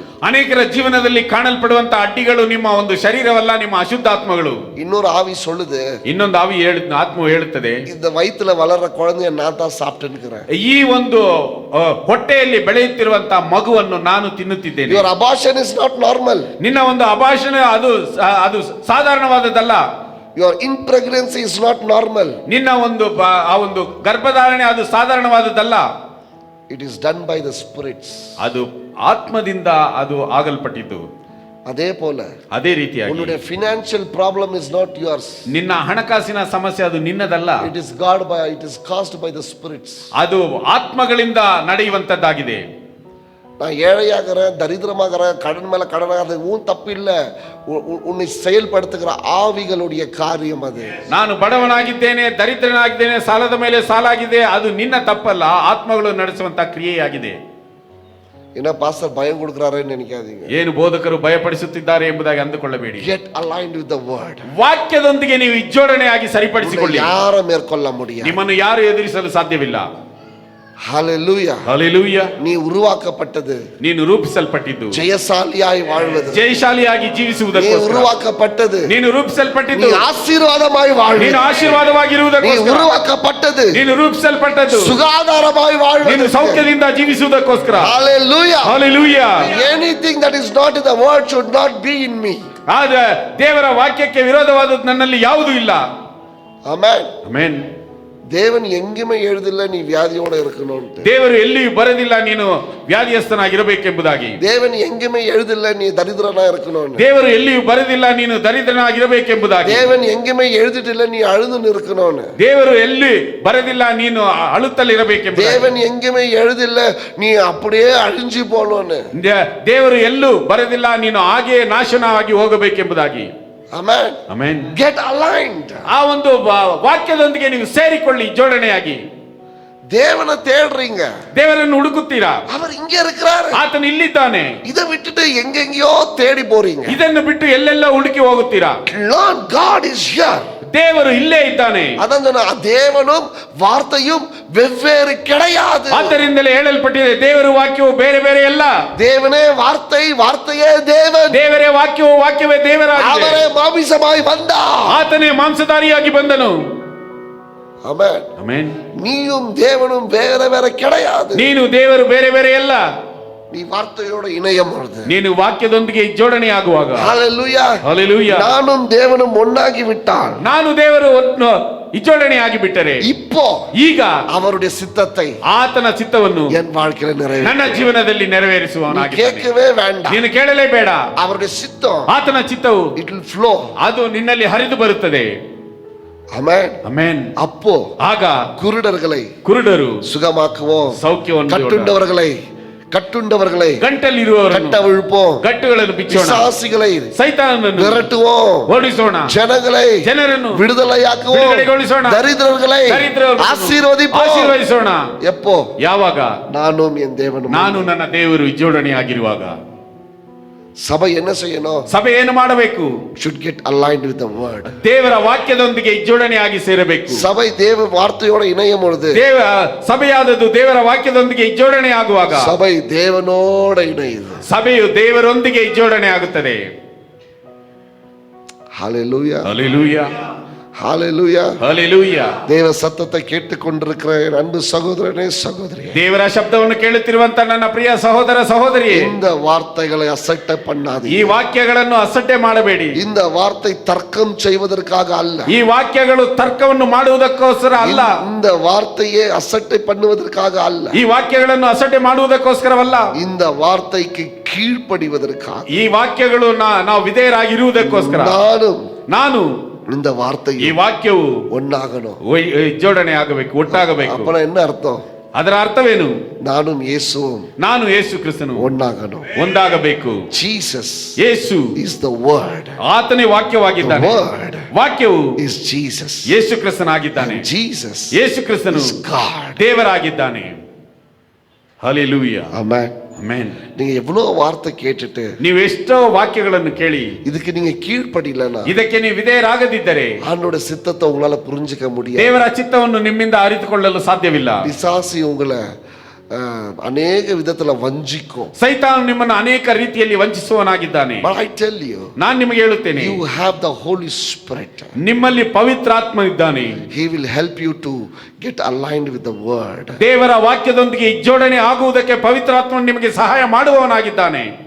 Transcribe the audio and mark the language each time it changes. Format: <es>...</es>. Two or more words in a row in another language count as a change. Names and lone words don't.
<kn>ಅನೇಕರ ಜೀವನದಲ್ಲಿ ಕಾಣಲ್ಪಡುವಂತ ಅಡ್ಡಿಗಳು ನಿಮ್ಮ ಒಂದು ಶರೀರವಲ್ಲ, ನಿಮ್ಮ ಅಶುದ್ಧಾತ್ಮಗಳು.</kn> <ta>இன்னொரு ஆவி சொல்லுது,</ta> <kn>ಇನ್ನೊಂದು ಆತ್ಮವು ಹೇಳುತ್ತದೆ,</kn> <ta>இந்த வயித்துல வளர்ற குழந்தைய நான் தான் சாப்பிட்டுக்கிறேன்.</ta> <kn>ಈ ಒಂದು ಹೊಟ್ಟೆಯಲ್ಲಿ ಬೆಳೆಯುತ್ತಿರುವಂತ ಮಗುವನ್ನು ನಾನು ತಿನ್ನುತ್ತಿದ್ದೇನೆ.</kn> <en>Your abortion is not normal.</en> <kn>ನಿನ್ನ ಒಂದು ಅಭಾಷಣ ಅದು ಸಾಧಾರಣವಾದದ್ದಲ್ಲ.</kn> <en>Your impregnancy is not normal.</en> <kn>ನಿನ್ನ ಒಂದು ಆ ಒಂದು ಗರ್ಭಧಾರಣೆ ಅದು ಸಾಧಾರಣವಾದದ್ದಲ್ಲ.</kn> <en>It is done by the spirits.</en> <kn>ಅದು ಆತ್ಮದಿಂದ ಅದು ಆಗಲ್ಪಟ್ಟಿದ್ದು.</kn> <ta>அதே போல</ta> <kn>ಅದೇ ರೀತಿಯಾಗಿ</kn> <en>உன்னுடைய financial problem is not yours.</en> <kn>ನಿನ್ನ ಹಣಕಾಸಿನ ಸಮಸ್ಯೆ ಅದು ನಿನ್ನದಲ್ಲ.</kn> <en>It is caused by the spirits.</en> <kn>ಅದು ಆತ್ಮಗಳಿಂದ ನಡೆಯುವಂತದ್ದಾಗಿದೆ.</kn> <ta>நான் ஏழையாகிறேன், தரித்திரமாகிறேன், கடன் மேல கடனாக, உன் தப்பு இல்ல, உன்னை செயல்படுத்துகிற ஆவிகளுடைய காரியம் அது.</ta> <kn>ನಾನು ಬಡವನಾಗಿದ್ದೇನೆ, ದರಿದ್ರನಾಗಿದ್ದೇನೆ, ಸಾಲದ ಮೇಲೆ ಸಾಲಾಗಿದೆ, ಅದು ನಿನ್ನ ತಪ್ಪಲ್ಲ, ಆತ್ಮಗಳು ನಡೆಸುವಂತ ಕ್ರಿಯೆಯಾಗಿದೆ.</kn> <ta>என்ன பாஸ்டர் பயம் கொடுக்கறாருன்னு நினைக்காதீங்க.</ta> <kn>ಏನು ಬೋಧಕರು ಭಯಪಡಿಸುತ್ತಿದ್ದಾರೆ ಎಂಬುದಾಗಿ ಅಂದುಕೊಳ್ಳಬೇಡಿ.</kn> <en>Get aligned with the word.</en> <kn>ವಾಕ್ಯದೊಂದಿಗೆ ನೀವು ಜೋಡಣೆಯಾಗಿ ಸರಿಪಡಿಸಿಕೊಳ್ಳಿ.</kn> <ta>யாரு மேல்கொள்ள முடியாது.</ta> <kn>ನಿಮ್ಮನ್ನು ಯಾರು ಎದುರಿಸಲು ಸಾಧ್ಯವಿಲ್ಲ. Hallelujah. Hallelujah.</kn> <ta>நீ உருவாக்கப்பட்டது,</ta> <kn>ನೀನು ರೂಪಿಸಲ್ಪಟ್ಟಿದ್ದು</kn> <ta>ஜெயசாலியாய் வாழ்வது,</ta> <kn>ಜಯಶಾಲಿಯಾಗಿ ಜೀವಿಸುವುದಕ್ಕೋಸ್ಕರ.</kn> <ta>நீ உருவாக்கப்பட்டது,</ta> <kn>ನೀನು ರೂಪಿಸಲ್ಪಟ್ಟಿದ್ದು</kn> <ta>நீ ஆசீர்வாதமாய் வாழ்வது,</ta> <kn>ನೀನು ಆಶೀರ್ವಾದವಾಗಿರುವುದಕ್ಕೋಸ್ಕರ.</kn> <ta>நீ உருவாக்கப்பட்டது,</ta> <kn>ನೀನು ರೂಪಿಸಲ್ಪಟ್ಟದ್ದು</kn> <ta>ಸುಗಾಧಾರಮಾய் வாழ்வது,</ta> <kn>ನೀನು ಸೌಖ್ಯದಿಂದ ಜೀವಿಸುವುದಕ್ಕೋಸ್ಕರ. Hallelujah. Hallelujah.</kn> <en>Anything that is not in the word should not be in me.</en> <kn>ಆದ ದೇವರ ವಾಕ್ಯಕ್ಕೆ ವಿರೋಧವಾದದ್ದು ನನ್ನಲ್ಲಿ ಯಾವುದೂ ಇಲ್ಲ. Amen. Amen.</kn> <ta>தேவன் எங்குமே எழுதில்ல நீ வியாதியோட இருக்கணும்.</ta> <kn>ದೇವರು ಎಲ್ಲಿಯೂ ಬರೆದಿಲ್ಲ ನೀನು ವ್ಯಾಧಿಯಸ್ಥನಾಗಿರಬೇಕೆಂಬುದಾಗಿ.</kn> <ta>தேவன் எங்குமே எழுதில்ல நீ தரித்திரனா இருக்கணும்.</ta> <kn>ದೇವರು ಎಲ್ಲಿಯೂ ಬರೆದಿಲ್ಲ ನೀನು ದರಿದ್ರನಾಗಿರಬೇಕೆಂಬುದಾಗಿ.</kn> <ta>தேவன் எங்குமே எழுதிட்டில்ல நீ அழுது இருக்கணும்.</ta> <kn>ದೇವರು ಎಲ್ಲಿ ಬರೆದಿಲ್ಲ ನೀನು ಅಳುತ್ತಲಿರಬೇಕೆಂಬುದಾಗಿ.</kn> <ta>தேவன் எங்குமே எழுதில்ல நீ அப்படியே ಅழிஞ்சு போகணும்னு.</ta> <kn>ದೇವರು ಎಲ್ಲೂ ಬರೆದಿಲ್ಲ ನೀನು ಹಾಗೆ ನಾಶನವಾಗಿ ಹೋಗಬೇಕೆಂಬುದಾಗಿ. Amen. Amen.</kn> <en>Get aligned.</en> <kn>ಆ ಒಂದು ವಾಕ್ಯದೊಂದಿಗೆ ನೀವು ಸೇರಿಕೊಳ್ಳಿ, ಜೋಡಣೆಯಾಗಿ.</kn> <ta>தேவனை தேடுறீங்க,</ta> <kn>ದೇವರನ್ನು ಹುಡುಕುತ್ತೀರಾ,</kn> <ta>அவர் இங்க இருக்கிறாரு,</ta> <kn>ಆತನು ಇಲ್ಲಿದ್ದಾನೆ.</kn> <ta>இதை விட்டுட்டு எங்கெங்கயோ தேடி போறீங்க.</ta> <kn>ಇದನ್ನು ಬಿಟ್ಟು ಎಲ್ಲೆಲ್ಲ ಹುಡುಕಿ ಹೋಗುತ್ತೀರಾ.</kn> <en>Lord God is here.</en> <kn>ದೇವರು ಇಲ್ಲೇ ಇದ್ದಾನೆ.</kn> <ta>அதான் சொன்ன தேவனும் வார்த்தையும் வெவ்வேறு கிடையாது.</ta> <kn>ಆದ್ದರಿಂದಲೇ ಹೇಳಲ್ಪಟ್ಟಿದೆ ದೇವರ ವಾಕ್ಯವು ಬೇರೆ ಬೇರೆ ಅಲ್ಲ.</kn> <ta>தேவனே வார்த்தை, வார்த்தையே தேவன்.</ta> <kn>ದೇವರೇ ವಾಕ್ಯವು, ವಾಕ್ಯವೇ ದೇವರಾಗಿದೆ.</kn> <ta>அவரே மாமிசமாய் வந்தார்,</ta> <kn>ಆತನೇ ಮಾಂಸಧಾರಿಯಾಗಿ ಬಂದನು. ಆಮೆನ್. ಆಮೆನ್.</kn> <ta>நீயும் தேவனும் வேற வேற கிடையாது.</ta> <kn>ನೀನು ದೇವರು ಬೇರೆ ಬೇರೆ ಅಲ್ಲ.</kn> <ta>நீ வார்த்தையோட இணையம் பொழுது,</ta> <kn>ನೀನು ವಾಕ್ಯದೊಂದಿಗೆ ಜೋಡಣೆ ಆಗುವಾಗ, ஹalleluya, ஹalleluya,</kn> <ta>நானும் தேவனும் ஒண்ணாகி விட்டால்,</ta> <kn>ನಾನು ದೇವರು ಜೋಡಣೆ ಆಗಿ ಬಿಟ್ಟರೆ,</kn> <ta>இப்போ</ta> <kn>ಈಗ</kn> <ta>அவருடைய சித்தத்தை,</ta> <kn>ಆತನ ಚಿತ್ತವನ್ನು</kn> <ta>என் வாழ்க்கையில நிறைவேற்ற</ta> <kn>ನನ್ನ ಜೀವನದಲ್ಲಿ ನೆರವೇರಿಸುವವನಾಗಿದ್ದಾನೆ.</kn> <ta>கேட்கவே வேண்டாம்.</ta> <kn>ನೀನು ಕೇಳಲೇಬೇಡ.</kn> <ta>அவருடைய சித்தம்,</ta> <kn>ಆತನ ಚಿತ್ತವು</kn> <en>it will flow.</en> <kn>ಅದು ನಿನ್ನಲ್ಲಿ ಹರಿದು ಬರುತ್ತದೆ. ಆಮೆನ್. ಆಮೆನ್.</kn> <ta>அப்போ</ta> <kn>ಆಗ</kn> <ta>ಕುರುಡರು சுகமாக்குவோம்,</ta> <kn>ಸೌಖ್ಯವನ್ನು,</kn> <ta>கட்டுண்டவர்களை</ta> <kn>ಗಂಟಲ್ಲಿರುವವರನ್ನು</kn> <ta>கட்டவிழ்ப்போம்,</ta> <kn>ಗಟ್ಟುಗಳನ್ನು ಬಿಚ್ಚೋಣ,</kn> <ta>பிசாசுகளை</ta> <kn>ಸೈತಾನನನ್ನು</kn> <ta>விரட்டுவோம்,</ta> <kn>ಓಡಿಸೋಣ, ಜನರನ್ನು</kn> <ta>விடுதலையாக்குவோம்,</ta> <kn>ಬಿಡುಗಡೆಗೊಳಿಸೋಣ,</kn> <ta>ದರಿದ್ರர்களை</ta> <kn>ಆಶೀರ್ವದಿಸೋಣ.</kn> <ta>எப்போ?</ta> <kn>ಯಾವಾಗ?</kn> <ta>நானும் என் தேவனும்,</ta> <kn>ನಾನು ನನ್ನ ದೇವರು ಜೋಡಣೆಯಾಗಿರುವಾಗ.</kn> <ta>சபை என்ன செய்யணும்?</ta> <kn>ಸಭೆ ಏನು ಮಾಡಬೇಕು?</kn> <en>should get aligned with the word.</en> <kn>ದೇವರ ವಾಕ್ಯದೊಂದಿಗೆ ಜೋಡಣೆಯಾಗಿ ಸೇರಬೇಕು.</kn> <ta>சபை தேவ வார்த்தையோட இணையும் பொழுது,</ta> <kn>ಸಭೆಯಾದದ್ದು ದೇವರ ವಾಕ್ಯದೊಂದಿಗೆ ಜೋಡಣೆ ಆಗುವಾಗ</kn> <ta>சபை தேவனோட இணையுது.</ta> <kn>ಸಭೆಯು ದೇವರೊಂದಿಗೆ ಜೋಡಣೆ ಆಗುತ್ತದೆ. ஹalleluya, ஹalleluya, ஹalleluya, ஹalleluya.</kn> <ta>தேவ சத்தத்தை கேட்டுக்கொண்டிருக்கிற என் அன்பு சகோதரனே சகோதரியே,</ta> <kn>ದೇವರ ಶಬ್ದವನ್ನು ಕೇಳುತ್ತಿರುವಂತ ನನ್ನ ಪ್ರಿಯ ಸಹೋದರ ಸಹೋದರಿಯೇ,</kn> <ta>இந்த வார்த்தைகளை அசட்டை பண்ணாதீங்க.</ta> <kn>ಈ ವಾಕ್ಯಗಳನ್ನು ಅಸಡ್ಡೆ ಮಾಡಬೇಡಿ.</kn> <ta>இந்த வார்த்தை தர்க்கம் செய்வதற்காக அல்ல.</ta> <kn>ಈ ವಾಕ್ಯಗಳು ತರ್ಕವನ್ನು ಮಾಡುವುದಕ್ಕೋಸ್ಕರ ಅಲ್ಲ.</kn> <ta>இந்த வார்த்தையை அசட்டை பண்ணுவதற்காக அல்ல.</ta> <kn>ಈ ವಾಕ್ಯಗಳನ್ನು ಅಸಡ್ಡೆ ಮಾಡುವುದಕ್ಕೋಸ್ಕರವಲ್ಲ.</kn> <ta>இந்த வார்த்தைக்கு கீழ்ப்படிவதற்காக.</ta> <kn>ಈ ವಾಕ್ಯಗಳು ನಾವು ವಿಧೇಯರಾಗಿರುವುದಕ್ಕೋಸ್ಕರ. ನಾನು</kn> <ta>இந்த வார்த்தை,</ta> <kn>ಈ ವಾಕ್ಯವು</kn> <ta>ஒன்னாகணும்,</ta> <kn>ಜೋಡಣೆ ಆಗಬೇಕು, ಒಟ್ಟಾಗಬೇಕು.</kn> <ta>அப்ப என்ன அர்த்தம்?</ta> <kn>ಅದರ ಅರ್ಥವೇನು?</kn> <ta>நானும் இயேசுவும்,</ta> <kn>ನಾನು ಯೇಸು ಕ್ರಿಸ್ತನು</kn> <ta>ஒன்னாகணும்.</ta> <kn>ಒಂದಾಗಬೇಕು.</kn> <en>Jesus</en> <kn>ಯೇಸು</kn> <en>is the word.</en> <kn>ಆತನೇ ವಾಕ್ಯವಾಗಿದ್ದಾನೆ.</kn> <en>The word</en> <kn>ವಾಕ್ಯವು</kn> <en>is Jesus.</en> <kn>ಯೇಸು ಕ್ರಿಸ್ತನಾಗಿದ್ದಾನೆ.</kn> <en>Jesus</en> <kn>ಯೇಸು ಕ್ರಿಸ್ತನು</kn> <en>is God.</en> <kn>ದೇವರಾಗಿದ್ದಾನೆ. ಹಲ್ಲೆಲೂಯಾ, ಆಮೆನ್. ಆಮೆನ್.</kn> <ta>நீங்க எவ்வளவு வார்த்தை கேட்டுட்டு</ta> <kn>ನೀವು ಎಷ್ಟೋ ವಾಕ್ಯಗಳನ್ನು ಕೇಳಿ</kn> <ta>இதுக்கு நீங்க கீழ்ப்படியலனா,</ta> <kn>ಇದಕ್ಕೆ ನೀವು ವಿಧೇಯರಾಗದಿದ್ದರೆ</kn> <ta>ஆண்டோட சித்தத்தை உங்களால புரிஞ்சுக்க முடியாது.</ta> <kn>ದೇವರ ಚಿತ್ತವನ್ನು ನಿಮ್ಮಿಂದ ಅರಿತುಕೊಳ್ಳಲು ಸಾಧ್ಯವಿಲ್ಲ.</kn> <ta>பிசாசு உங்களை அநேக விதத்துல வஞ்சிக்கும்.</ta> <kn>ಸೈತಾನು ನಿಮ್ಮನ್ನು ಅನೇಕ ರೀತಿಯಲ್ಲಿ ವಂಚಿಸುವನಾಗಿದ್ದಾನೆ.</kn> <en>But I tell you,</en> <kn>ನಾನು ನಿಮಗೆ ಹೇಳುತ್ತೇನೆ,</kn> <en>you have the Holy Spirit.</en> <kn>ನಿಮ್ಮಲ್ಲಿ ಪವಿತ್ರಾತ್ಮ ಇದ್ದಾನೆ.</kn> <en>He will help you to get aligned with the word.</en> <kn>ದೇವರ ವಾಕ್ಯದೊಂದಿಗೆ ಜೋಡಣೆ ಆಗುವುದಕ್ಕೆ ಪವಿತ್ರಾತ್ಮ ನಿಮಗೆ ಸಹಾಯ ಮಾಡುವವನಾಗಿದ್ದಾನೆ.</kn>